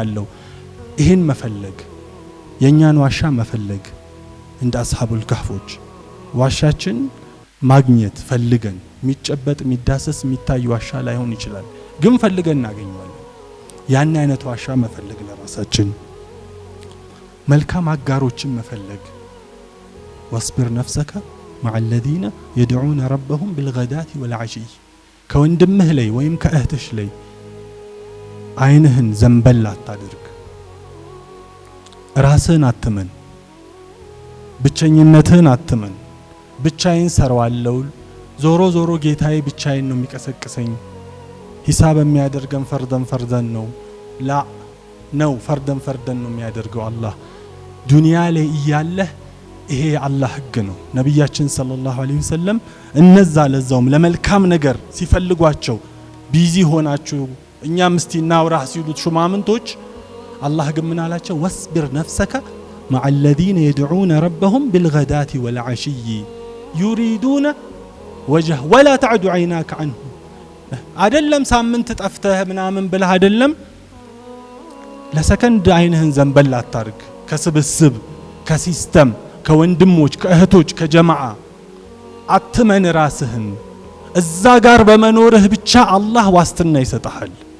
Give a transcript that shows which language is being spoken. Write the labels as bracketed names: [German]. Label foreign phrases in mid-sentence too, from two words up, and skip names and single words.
[Amharic] ያለው። ይሄን መፈለግ የኛን ዋሻ መፈለግ እንደ አስሐቡል ከህፎች ዋሻችን ማግኘት ፈልገን የሚጨበጥ የሚዳሰስ የሚታይ ዋሻ ላይሆን ይችላል፣ ግን ፈልገን እናገኘዋለን። ያን አይነት ዋሻ መፈለግ ለራሳችን መልካም አጋሮችን መፈለግ [Arabic] واصبر نفسك مع الذين يدعون ربهم بالغداة والعشي [Amharic] ከወንድምህ ላይ ወይም ከእህትሽ ላይ አይንህን ዘንበል አታድርግ። ራስህን አትመን፣ ብቸኝነትህን አትመን። ብቻዬን ሰራዋለሁ፣ ዞሮ ጌታዬ ብቻዬን ነው የሚቀሰቅሰኝ፣ ሂሳብ የሚያደርገን ፈርደን ነው ላ ነው ፈርደን ነው የሚያደርገው አላህ። ዱንያ ላይ እያለህ ይሄ አላህ ህግ ነው። ነብያችን [Arabic] صلى الله عليه وسلم [Amharic] እነዛ ለዛውም ለመልካም ነገር ሲፈልጓቸው ቢዚ ሆናችሁ እኛም እስቲ እናውራህ ሲሉት ሹማምንቶች አላህ ግን ምን አላቸው? [Arabic] واصبر نفسك مع الذين يدعون ربهم بالغداة والعشي يريدون وجه ولا تعد عيناك عنهم [Amharic] አይደለም ሳምንት ጠፍተህ ምናምን ብለህ አይደለም ለሰከንድ አይንህን ዘንበል አታርግ። ከስብስብ ከሲስተም ከወንድሞች ከእህቶች ከጀማዓ አትመን ራስህን። እዛ ጋር በመኖርህ ብቻ አላህ ዋስትና ይሰጣል።